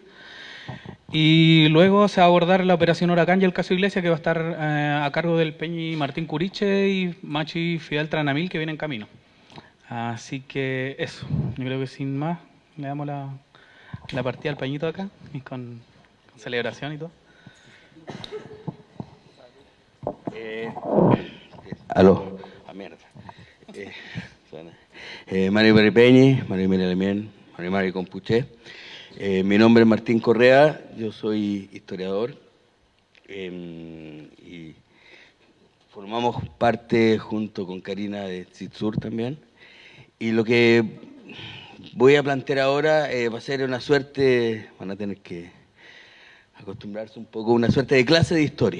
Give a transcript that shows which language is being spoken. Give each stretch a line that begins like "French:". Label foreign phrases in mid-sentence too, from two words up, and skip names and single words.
Spanish: Y luego se va a abordar la operación Huracán y el caso Iglesia, que va a estar a cargo del Peñi Martín Curiche y Machi Fidel Tranamil, que viene en camino. Así que eso, yo creo que sin más le damos la partida al Peñito acá, y con celebración y todo. Aló, a mierda.
Mapuche: Mari Mari Peñi, Mari Mari Lemien, Mari Mari Compuché.
Spanish: Mi nombre es Martín Correa, yo soy historiador y formamos parte junto con Karina de CITSUR también. Y lo que voy a plantear ahora va a ser una suerte, van a tener que acostumbrarse un poco, una suerte de clase de historia.